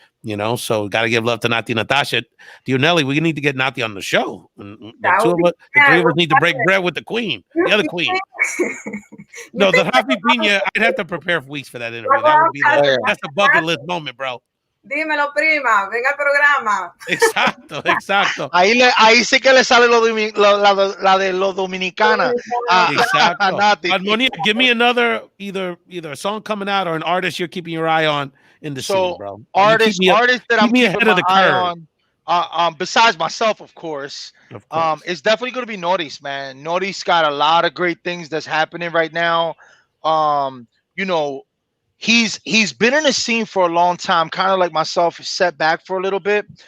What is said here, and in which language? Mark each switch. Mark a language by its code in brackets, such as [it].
[en] You know, so got to give love to Nati Natasha. Dionelli, we need to get Nati on the show. And the That would be the bad. three of us need to break bread with the queen, the other queen. No, the Happy Piña, I'd have to prepare for weeks for that interview. That would be that's a bucket list moment, bro. [es] Dímelo, prima, venga al programa. Exacto, exacto. Ahí sí que le sale la de los dominicanas. Exacto. [en] Armonia, give me another either a song coming out or an artist you're keeping your eye on in the scene, bro. Artist that I'm keeping my eye on. Besides myself, of course. It's definitely going to be Norris, man. Norris got a lot of great things that's happening right now. You know, he's been in the scene for a long time, kind of like myself, set back for a little bit.